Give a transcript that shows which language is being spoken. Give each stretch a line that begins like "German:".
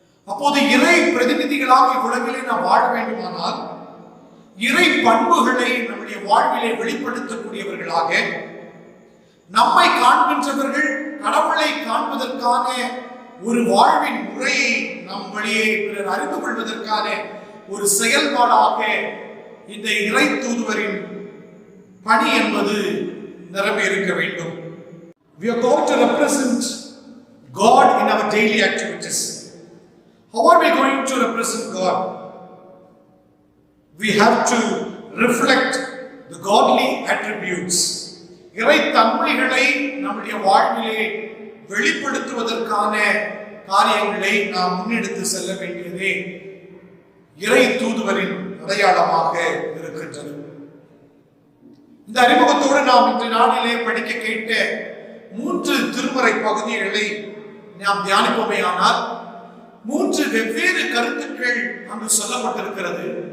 Tamil: அப்போது இறை பிரதிநிதிகளாக இவ்வுலகிலே நாம் வாழ வேண்டுமானால் இறை பண்புகளை நம்முடைய வாழ்விலே வெளிப்படுத்தக்கூடியவர்களாக, நம்மை காண்கின்றவர்கள் கடவுளை காண்பதற்கான ஒரு வாழ்வின் முறையை நம் வழியே பிறர் அறிந்து கொள்வதற்கான ஒரு செயல்பாடாக இந்த இறை தூதுவரின் பணி என்பது நிரம்பி இருக்க வேண்டும்.
English: We are called to represent God in our daily activities. How are we going to represent God? We have to reflect the godly attributes.
Tamil: இறை தன்மைகளை நம்முடைய வாழ்விலே வெளிப்படுத்துவதற்கான காரியங்களை நாம் முன்னெடுத்து செல்ல வேண்டியதே இறை தூதுவரின் அடையாளமாக இருக்கின்றது. இந்த அறிமுகத்தோடு நாம் இன்று நாளிலே படிக்க கேட்ட 3 திருமறை பகுதிகளை நாம் தியானிப்போமேயானால் 3 வெவ்வேறு கருத்துக்கள் அங்கு சொல்லப்பட்டிருக்கிறது.